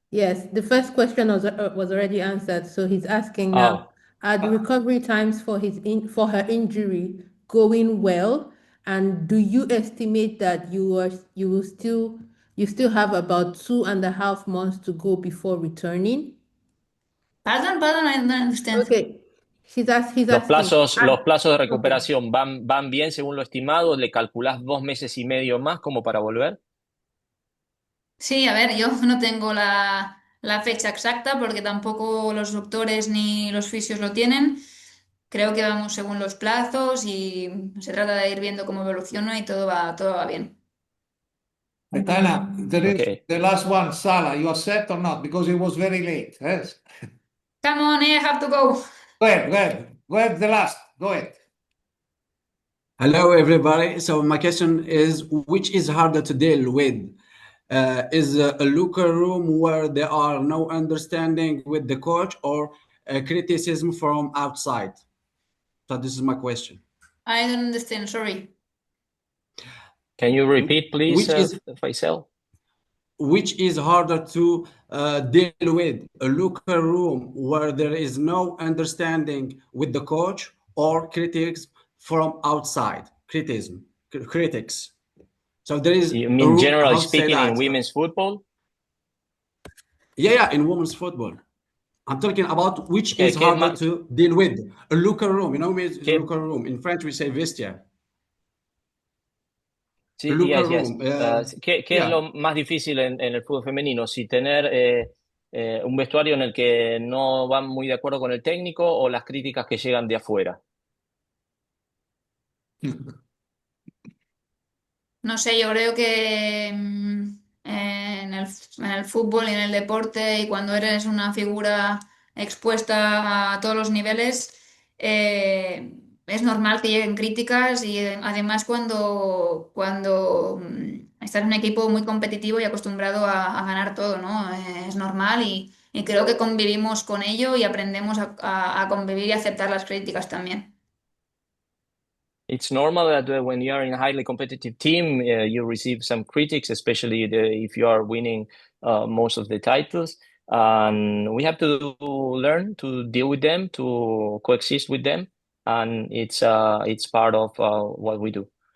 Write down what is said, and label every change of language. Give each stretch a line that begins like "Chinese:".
English: yes, the first question was already answered. So he's asking now, are the recovery times for for her injury going well? And do you estimate that you still have about 2.5 months to go before returning? Pardon, I don't understand. Okay. He's asking.
Spanish: los plazos de recuperación van bien según lo estimado. ¿Le calculás 2 meses y medio más como para volver? Sí, a ver, yo no tengo la fecha exacta porque tampoco los doctores ni los fisios lo tienen. Creo que vamos según los plazos y se trata de ir viendo cómo evoluciona y todo va bien.
English: Aitana, there is Okay. the last one, Salah. You are set or not? Because it was very late. Yes. Come on, I have to go. Go ahead, the last. Go ahead. Hello, everybody. So my question is, which is harder to deal with? Is a locker room where there are no understanding with the coach or criticism from outside? So this is my question. I don't understand, sorry. Can you repeat, please, Faisal? Which is harder to deal with, a locker room where there is no understanding with the coach or critics from outside? Critics. So there is. You mean generally speaking in women's football? Yeah, in women's football. I'm talking about which is harder to deal with. A locker room, you know, locker room. In French, we say vestiaire.
Spanish: Sí,
English: yes.
Spanish: ¿Qué es lo más difícil en el fútbol femenino? Si tener un vestuario en el que no van muy de acuerdo con el técnico o las críticas que llegan de afuera. No sé, yo creo que en el fútbol y en el deporte y cuando eres una figura expuesta a todos los niveles, es normal que lleguen críticas y además cuando estás en un equipo muy competitivo y acostumbrado a ganar todo, ¿no? Es normal y creo que convivimos con ello y aprendemos a convivir y aceptar las críticas también.
English: It's normal that when you are in a highly competitive team, you receive some critics, especially if you are winning most of the titles. And we have to learn to deal with them, to coexist with them, and it's part of what we do.